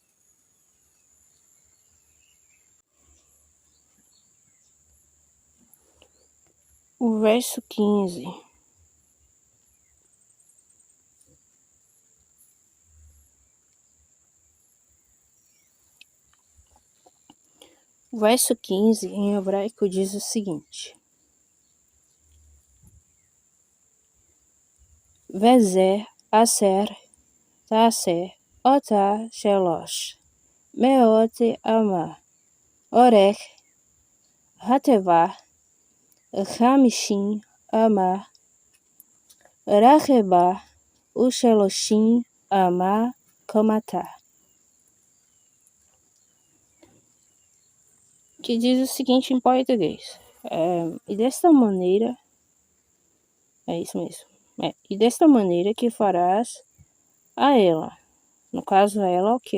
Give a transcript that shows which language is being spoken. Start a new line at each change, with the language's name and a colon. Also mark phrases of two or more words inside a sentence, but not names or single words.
Portuguese: O verso 15. O verso 15 em hebraico diz o seguinte:
Hebrew: וזה אשר תעשה אתה שלש מאות אמה ארך התבה חמשים אמה רחבה ושלשים אמה קומתה.
Portuguese: Que diz o seguinte em português: e desta maneira, é isso mesmo, e desta maneira que farás a ela, no caso a ela, o que?